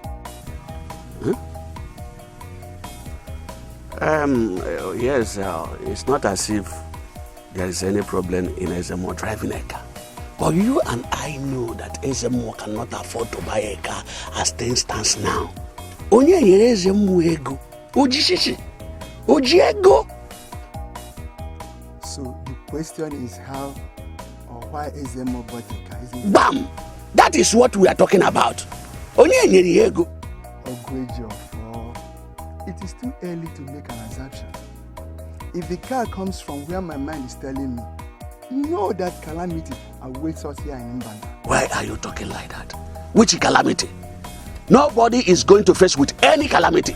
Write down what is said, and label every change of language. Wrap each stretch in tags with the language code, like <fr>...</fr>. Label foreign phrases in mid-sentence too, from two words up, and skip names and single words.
<en>Yes, it's not as if there is any problem in Ezemo driving a car. But you and I know that Ezemo cannot afford to buy a car as things stands now.</en> <ig>Onye nyere Ezemo ego. Ojishishi. Ojiego.</ig> <en>So the question is how or why Ezemo bought a car, isn't it? Bam! That is what we are talking about.</en> <ig>Onye nyere ego.</ig> <en>It is too early to make an assumption. If the car comes from where my mind is telling me, know that calamity awaits us here in Mbanda. Why are you talking like that? Which calamity? Nobody is going to face with any calamity.</en>